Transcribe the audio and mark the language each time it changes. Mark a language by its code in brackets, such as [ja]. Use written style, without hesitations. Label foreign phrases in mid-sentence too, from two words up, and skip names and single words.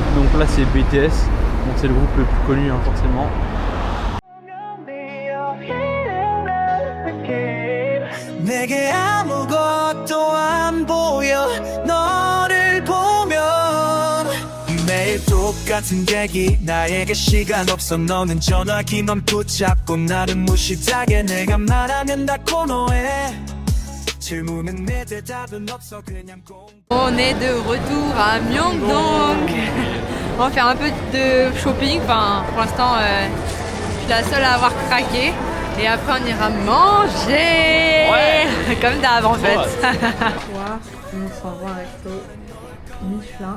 [fr] Donc là c'est BTS, donc c'est le groupe le plus connu hein, forcément. [ko] 내게 아무것도 안 보여 너를 보면 매일 똑같은 얘기 나에게 시간 없어 너는 전화기만 붙잡고 나를 무시하게 내가 말하면 다 코너에 질문은 내 대답은 없어 그냥 [fr] On est de retour à Myeongdong. On va faire un peu de shopping, enfin pour l'instant je suis la seule à avoir craqué. Et après on ira manger comme d'hab en fait. On s'en va un resto Michelin.